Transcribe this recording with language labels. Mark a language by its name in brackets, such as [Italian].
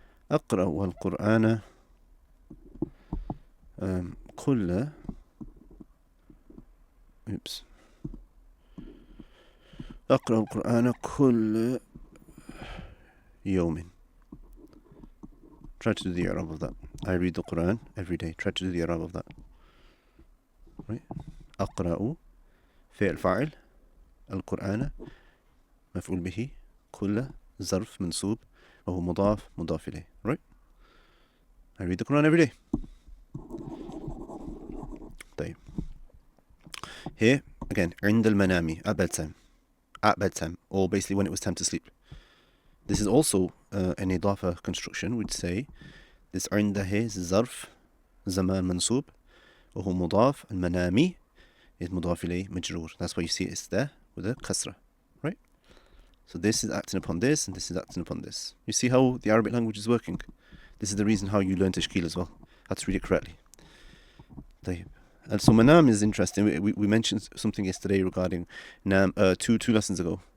[Arabic] أقرأ القرآن كل أقرأ القرآن كل يوم. [English] Try to do the i'rab of that. I read the Quran every day. Try to do the i'rab of that. Right? [Arabic] أقرأ فعل فاعل القرآن مفعول به كل ظرف منصوب وهو مضاف إليه. [English] Right? I read the Quran every day. [Arabic] طيب. [English] Here again [Arabic] عند المنام [English] at bedtime, or basically when it was time to sleep. This is also an idafa construction. We'd say this عند here is [Arabic] ظرف زمان منصوب وهو مضاف. المنامي [English] is [Arabic] مضاف إليه مجرور. [English] That's why you see it's there with a kasra, right? So this is acting upon this, and this is acting upon this. You see how the Arabic language is working? This is the reason how you learn tashkil as well. How to read it correctly. [Arabic] طيب. [English] And so manam is interesting. We mentioned something yesterday regarding two lessons ago.